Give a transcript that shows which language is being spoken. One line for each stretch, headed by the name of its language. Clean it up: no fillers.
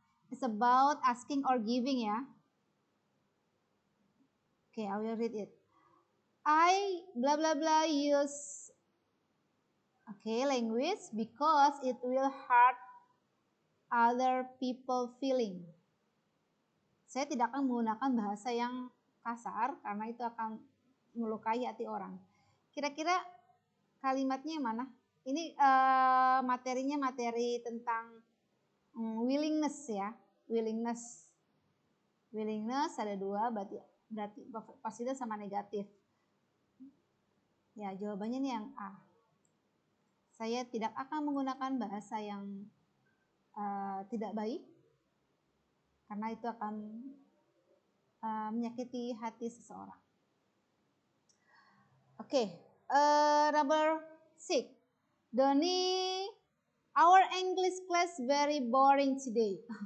English: It's about asking or giving ya. Okay, I will read it. I blah blah blah use language because it will hurt other people feeling.
Indonesian: Saya tidak akan menggunakan bahasa yang kasar karena itu akan melukai hati orang. Kira-kira kalimatnya mana? Ini materinya materi tentang willingness ya. Willingness ada 2, berarti positif sama negatif. Ya, jawabannya nih yang A. Saya tidak akan menggunakan bahasa yang tidak baik karena itu akan menyakiti hati seseorang.
English: Oke, number 6. Doni, our English class very boring today.